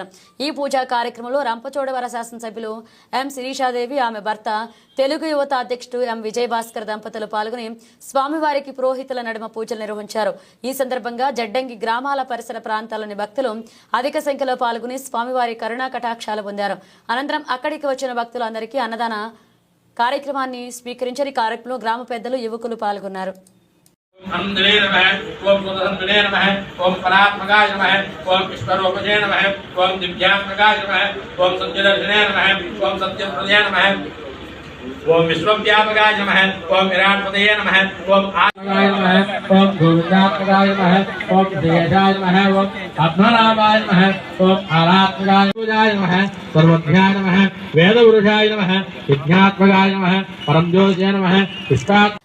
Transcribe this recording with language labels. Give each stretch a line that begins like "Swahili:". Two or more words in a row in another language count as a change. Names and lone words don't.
Telugu: ఈ పూజా కార్యక్రమంలో రంపచోడవర శాసనసభ్యులు ఎం శిరీషాదేవి, ఆమె భర్త తెలుగు యువత అధ్యక్షుడు ఎం విజయభాస్కర్ దంపతులు పాల్గొని స్వామివారికి పురోహితుల నడుమ పూజలు నిర్వహించారు। ఈ సందర్భంగా జడ్డంగి గ్రామాల పరిసర ప్రాంతాల్లోని భక్తులు అధిక సంఖ్యలో పాల్గొని స్వామివారి కరుణా కటాక్షాలు పొందారు। అనంతరం అక్కడికి వచ్చిన భక్తులందరికీ అన్నదాన కార్యక్రమాన్ని స్వీకరించారు। ఈ కార్యక్రమంలో గ్రామ పెద్దలు, యువకులు పాల్గొన్నారు।
Sanskrit: अंधने नमः ओम सुदर्शने नमः ओम परात्मकाय नमः ओम ईश्वरोपजे नमः ओम दिव्यात्मकाय नमः ओम सत्यदर्शने नमः ओम सत्यप्रदे नमः ओम विश्वव्यापकाय नमः ओम विराटपदये नमः ओम आत्मकाय नमः ओम गोविंदात्मकाय नमः ओम देशाय नमः ओम पद्मनाभाय नमः ओम आरात्मकाय नमः सर्वज्ञाय नमः वेदपुरुषाय नमः विज्ञात्मकाय नमः परमज्योतिषे नमः